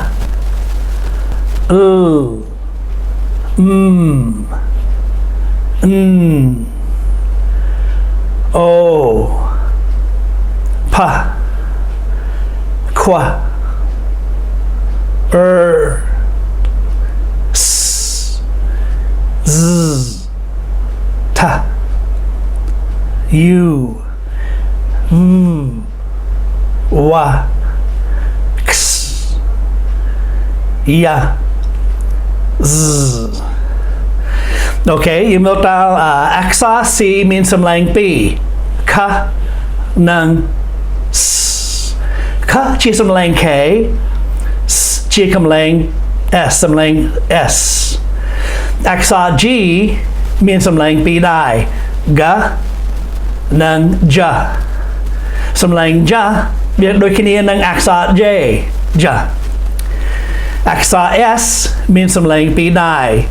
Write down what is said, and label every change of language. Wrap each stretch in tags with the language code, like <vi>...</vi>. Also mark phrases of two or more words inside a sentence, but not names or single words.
<en>L M N O P Q R S Z T U V W X Y Z</en> <km>អូខេយើងមើលតើអក្សរ C មានសំឡេង2 K និង S K ជាសំឡេង K S ជាសំឡេង S សំឡេង S អក្សរ G មានសំឡេង2ដែរ G និង J សំឡេង J វាដូចគ្នានឹងអក្សរ J J អក្សរ S មានសំឡេង2ដែរ</km>